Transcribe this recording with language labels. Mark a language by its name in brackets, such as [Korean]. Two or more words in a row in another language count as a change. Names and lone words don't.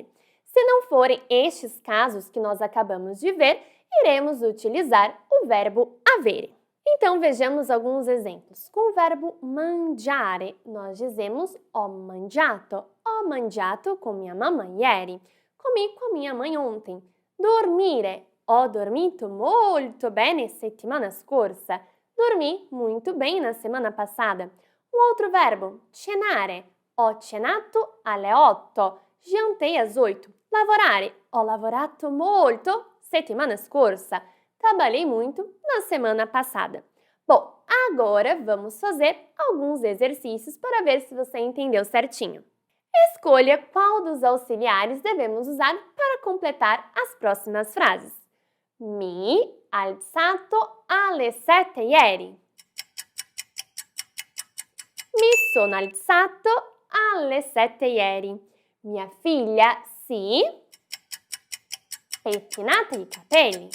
[Portuguese] Se não forem estes casos que nós acabamos de ver, iremos utilizar o verbo avere. Então vejamos alguns exemplos. Com o verbo mangiare, nós dizemos [Italian] ho mangiato. Ho mangiato [Portuguese] com minha mamãe [Italian] ieri. [Portuguese] Comi com a minha mãe ontem. Dormire. [Italian] Ho dormito molto bene settimana scorsa. [Portuguese] Dormi muito bem na semana passada. Um outro verbo, [Italian] cenare. Ho cenato alle 8. [Portuguese] Jantei às 8. Lavorare. [Italian] Ho lavorato molto settimana scorsa. [Portuguese] Trabalhei muito na semana passada. Bom, agora vamos fazer alguns exercícios para ver se você entendeu certinho. Escolha qual dos auxiliares devemos usar para completar as próximas frases. [Italian] Mi alzato alle 7 ieri. Mi sono alzato alle 7 ieri. Mia figlia si pettinata i capelli.